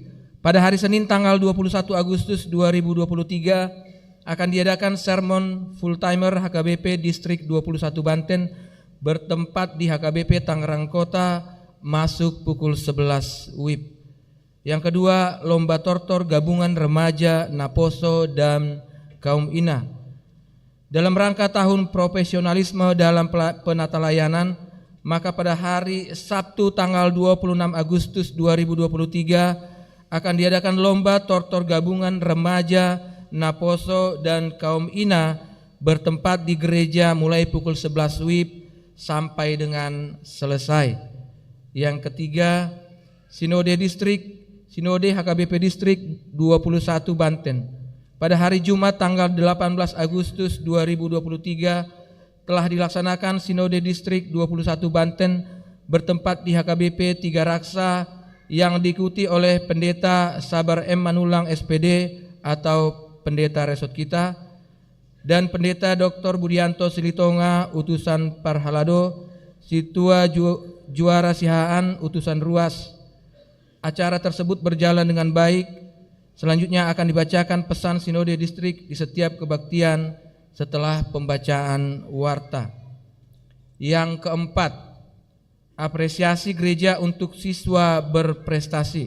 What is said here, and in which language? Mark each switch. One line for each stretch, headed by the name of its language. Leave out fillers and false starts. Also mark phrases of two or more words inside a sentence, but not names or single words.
Indonesian: Pada hari Senin tanggal 21 Agustus 2023 akan diadakan sermon full-timer HKBP Distrik 21 Banten bertempat di HKBP Tangerang Kota, masuk pukul 11 WIB. Yang kedua, lomba tortor gabungan remaja, Naposo, dan kaum Ina. Dalam rangka tahun profesionalisme dalam penata layanan, maka pada hari Sabtu tanggal 26 Agustus 2023 akan diadakan lomba tortor gabungan remaja, Naposo, dan kaum Ina bertempat di gereja mulai pukul 11 WIB sampai dengan selesai. Yang ketiga, Sinode HKBP Distrik 21 Banten. Pada hari Jumat tanggal 18 Agustus 2023 telah dilaksanakan Sinode Distrik 21 Banten bertempat di HKBP Tiga Raksa yang diikuti oleh Pendeta Sabar M. Manulang SPD atau Pendeta Resort kita, dan Pendeta Dr. Budianto Silitonga utusan Parhalado, Situa Juara Sihaan utusan Ruas. Acara tersebut berjalan dengan baik. Selanjutnya akan dibacakan pesan Sinode Distrik di setiap kebaktian setelah pembacaan warta. Yang keempat, apresiasi gereja untuk siswa berprestasi.